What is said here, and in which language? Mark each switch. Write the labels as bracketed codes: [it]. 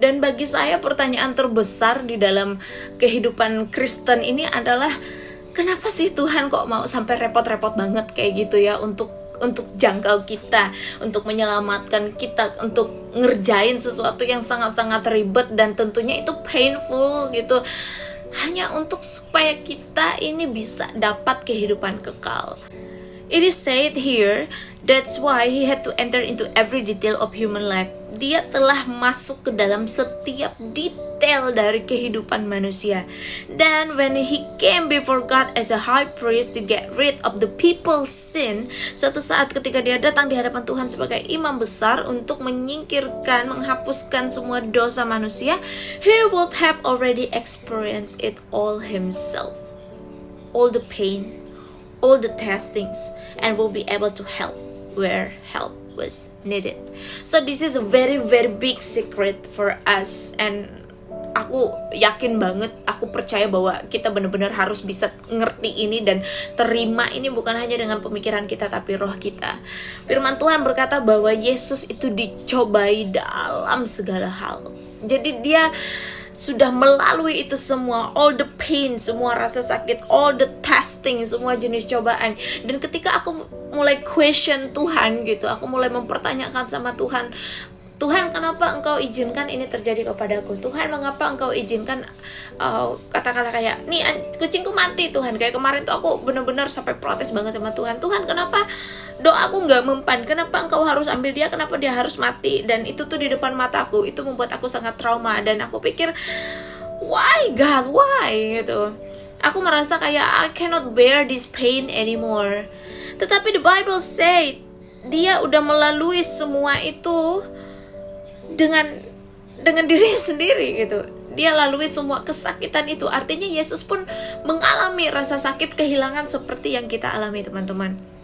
[id] Dan bagi saya pertanyaan terbesar di dalam kehidupan Kristen ini adalah, kenapa sih Tuhan kok mau sampai repot-repot banget kayak gitu ya, untuk jangkau kita, untuk menyelamatkan kita, untuk ngerjain sesuatu yang sangat-sangat ribet dan tentunya itu painful gitu, hanya untuk supaya kita ini bisa dapat kehidupan kekal. [en] It is said here, that's why he had to enter into every detail of human life. [id] Dia telah masuk ke dalam setiap detail dari kehidupan manusia. [en] Dan when he came before God as a high priest to get rid of the people's sin, [id] suatu saat ketika dia datang di hadapan Tuhan sebagai imam besar untuk menyingkirkan, menghapuskan semua dosa manusia, [en] he would have already experienced it all himself. All the pain, all the testings, and will be able to help where help was needed. So this is a very very big secret for us, [id] and aku yakin banget, aku percaya bahwa kita benar-benar harus bisa ngerti ini dan terima ini, bukan hanya dengan pemikiran kita tapi roh kita. Firman Tuhan berkata bahwa Yesus itu dicobai dalam segala hal. Jadi dia sudah melalui itu semua, [en] all the pain, [id] semua rasa sakit, [en] all the testing, [id] semua jenis cobaan. Dan ketika aku mulai question Tuhan gitu, aku mulai mempertanyakan sama Tuhan, Tuhan, kenapa Engkau izinkan ini terjadi kepadaku? Tuhan, mengapa Engkau izinkan katakanlah kayak nih kucingku mati Tuhan. Kayak kemarin tuh aku benar-benar sampai protes banget sama Tuhan. Tuhan, kenapa doaku nggak mempan? Kenapa Engkau harus ambil dia? Kenapa dia harus mati? Dan itu tuh di depan mataku. Itu membuat aku sangat trauma. Dan aku pikir, [en] why God? Why? [id] Gitu. Aku merasa kayak [en] I cannot bear this pain anymore. [id] Tetapi [en] the Bible say [id] dia udah melalui semua itu dengan dirinya sendiri gitu. Dia lalui semua kesakitan itu. Artinya Yesus pun mengalami rasa sakit kehilangan seperti yang kita alami, teman-teman.